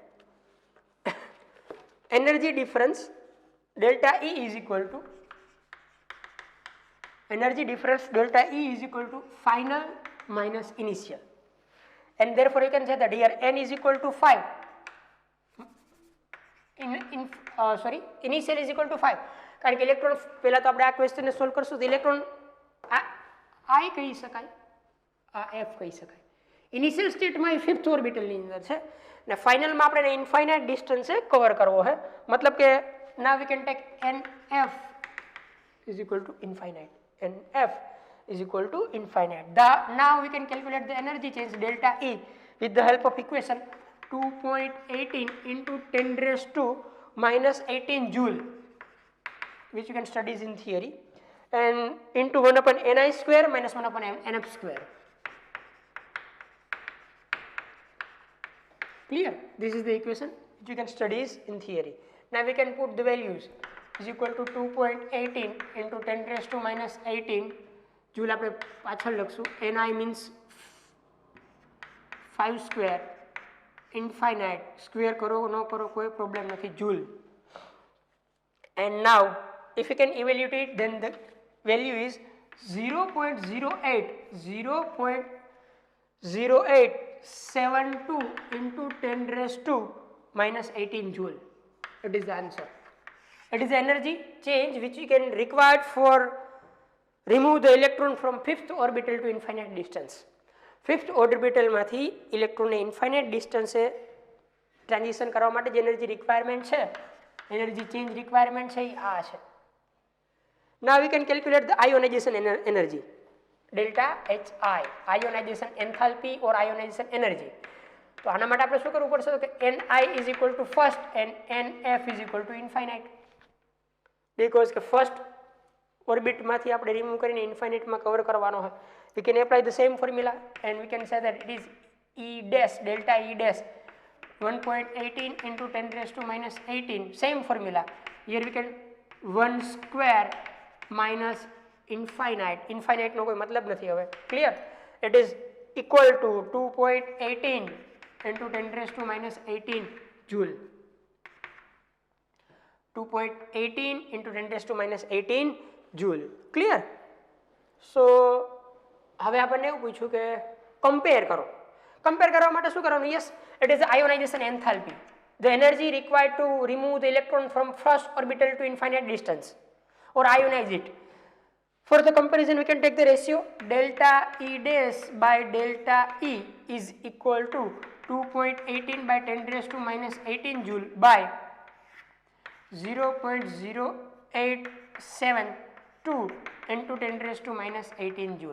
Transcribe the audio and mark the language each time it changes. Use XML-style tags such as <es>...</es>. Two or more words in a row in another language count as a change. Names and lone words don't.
<en>energy difference delta E is equal to final minus initial, and therefore you can say that here n is equal to 5. Initial is equal to 5.</en> <gu>કારણ કે ઇલેક્ટ્રોન પહેલા તો આપણે આ ક્વેશ્ચનને સોલ્વ કરશું તો ઇલેક્ટ્રોન I કહી શકાય, આ F કહી શકાય.</gu> <en>initial stateમાં</en> <gu>એ</gu> <en>5th orbitalની</en> <gu>અંદર છે ને ફાઇનલમાં આપણે</gu> <en>infinite distance</en> <gu>કવર કરવો છે. મતલબ કે</gu> <en>now we can take NF is equal to infinite. NF is equal to infinite. Now we can calculate the energy change delta E with the help of equation 2.18 into 10 raised to minus 18 joule, which you can study in theory, and into 1 upon Ni square minus 1 upon Nf square. Clear? This is the equation which you can study in theory. Now we can put the values is equal to 2.18 into 10 raised to minus 18 joule.</en> <gu>આપણે પાછળ લખશું.</gu> <en>Ni means 5 square, infinite, square</en> <gu>કરો ન કરો કોઈ પ્રોબ્લેમ નથી,</gu> <en>joule. And now if you can evaluate it, then the value is 0.0872 into 10 raised to minus 18 joule. It is the answer. It is the energy change which we can require for remove the electron from 5th orbital to infinite distance. 5th orbital</en> <gu>માંથી ઇલેક્ટ્રોનને</gu> <en>infinite distance</en> <gu>ટ્રાન્ઝિશન કરવા માટે જે</gu> <en>energy requirement</en> <gu>છે,</gu> <en>energy change requirement</en> <gu>છે એ આ છે.</gu> <en>Now we can calculate the ionization energy, delta HI, ionization enthalpy or ionization energy.</en> <gu>તો આના માટે આપણે શું કરવું પડશે તો કે</gu> <en>Ni is equal to first and Nf is equal to infinite,</en> <gu>because કે</gu> <en>first orbit</en> <gu>માંથી આપણે રિમૂવ કરીને infinite માં કવર કરવાનો હોય.</gu> <en>We can apply the same formula and we can say that it is E dash, delta E dash 1.18 into 10 raised to minus 18, same formula. Here we can 1 square minus infinite, infinite</en> <gu>નો કોઈ મતલબ નથી હવે,</gu> <en>clear? It is equal to 2.18 into 10 raised to minus 18 joule. 2.18 into 10 raised to minus 18 joule, clear?</en> <gu>So હવે આપણને એવું પૂછ્યું કે કમ્પેર કરો. કમ્પેર કરવા માટે શું કરવાનું? યસ,</gu> <en>it is the ionization enthalpy, the energy required to remove the electron from first orbital to infinite distance or ionize it. For the comparison we can take the ratio delta E dash by delta E is equal to 2.18 by 10 raised to minus 18 joule by 0.0872 into 10 raised to minus 18 joule.</en>